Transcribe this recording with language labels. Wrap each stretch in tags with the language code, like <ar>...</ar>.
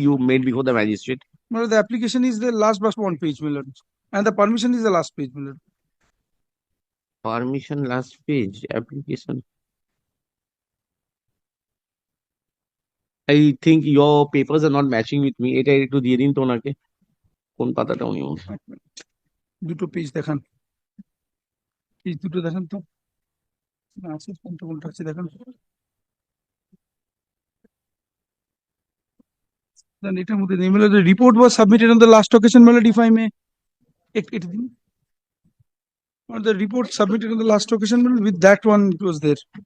<en>You made before the magistrate. My lord, the application is the last but one page, my lord, and the permission is the last page, my lord. Permission last page application. I think your papers are not matching with me.</en> <bn>এটা একটু দিয়ে দিন তো ওনাকে কোন পাতাটা উনি দুটো পেজ দেখান, পেজ দুটো দেখান তো আছে কোনটা কোনটা আছে দেখান।</bn> <en>Then</en> <bn>এটার মধ্যে নেই,</bn> <en>the report was submitted on the last occasion, my lord, if I may.</en> <bn>এটা দিন।</bn> <en>Or the report submitted on the last occasion, my lord, with that one it was there.</en>